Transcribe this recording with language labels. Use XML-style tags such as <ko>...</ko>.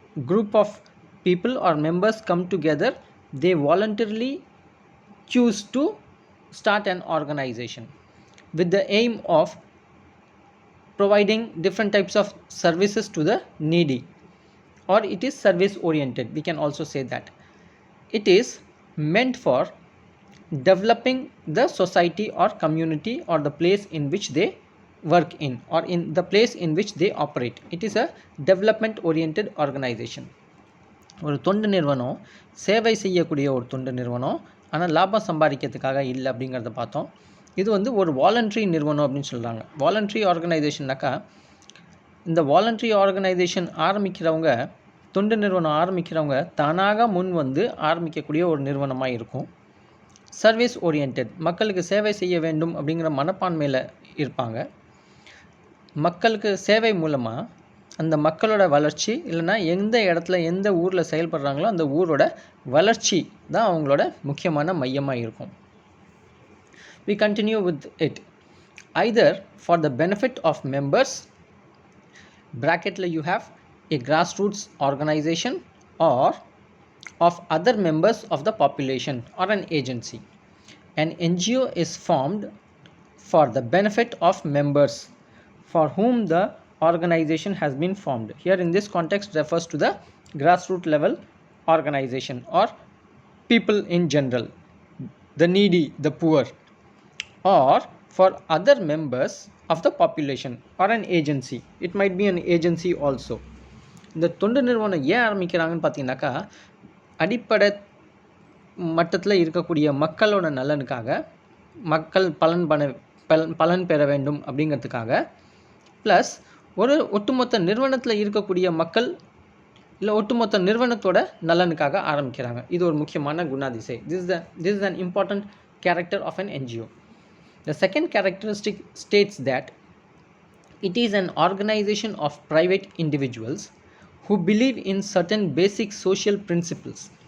<en>Group of people or members come together, they voluntarily choose to start an organization with the aim of providing different types of services to the needy, or it is service oriented. We can also say that it is meant for developing the society or community or the place in which they work in, or in the place in which they operate. It is a development oriented organization.</en> <ta>ஒரு தொண்டு நிறுவனம் சேவை செய்யக்கூடிய ஒரு தொண்டு நிறுவனம், ஆனால் லாபம் சம்பாதிக்கிறதுக்காக இல்லை அப்படிங்கிறத பார்த்தோம். இது ஒரு வாலண்ட்ரி நிறுவனம் அப்படின்னு சொல்கிறாங்க. வாலண்ட்ரி ஆர்கனைசேஷன்னாக்கா இந்த வாலண்ட்ரி ஆர்கனைசேஷன் ஆரம்பிக்கிறவங்க, தொண்டு நிறுவனம் ஆரம்பிக்கிறவங்க தானாக முன் ஆரம்பிக்கக்கூடிய ஒரு நிறுவனமாக இருக்கும். சர்வீஸ் ஓரியன்ட், மக்களுக்கு சேவை செய்ய வேண்டும் அப்படிங்கிற மனப்பான்மையில் இருப்பாங்க. மக்களுக்கு சேவை மூலமாக அந்த மக்களோட வளர்ச்சி, இல்லைனா எந்த இடத்துல எந்த ஊரில் செயல்படுறாங்களோ அந்த ஊரோட வளர்ச்சி தான் அவங்களோட முக்கியமான மையமாக இருக்கும்.</ta> <en>We continue with it. Either for the benefit of members, bracketல you have a grassroots organization, or of other members of the population or an agency. An NGO is formed for the benefit of members for whom the organization has been formed. Here in this context refers to the grassroots level organization or people in general, the needy, the poor, or for other members of the population or an agency. It might be an agency also.</en> <ta>இந்த தொண்டு நிறுவனம் ஏன் ஆரம்பிக்கிறாங்கன்னு பார்த்தீங்கன்னாக்கா, அடிப்படை மட்டத்தில் இருக்கக்கூடிய மக்களோட நலனுக்காக, மக்கள் பலன் பெற வேண்டும் அப்படிங்கிறதுக்காக, ப்ளஸ் ஒரு ஒட்டுமொத்த நிறுவனத்தில் இருக்கக்கூடிய மக்கள் இல்லை ஒட்டுமொத்த நிறுவனத்தோட நலனுக்காக ஆரம்பிக்கிறாங்க. இது ஒரு முக்கியமான குணாதிசை.</ta> <en>This is an important character of an NGO. The second characteristic states that it is an organization of private individuals who believe in certain basic social principles.</en>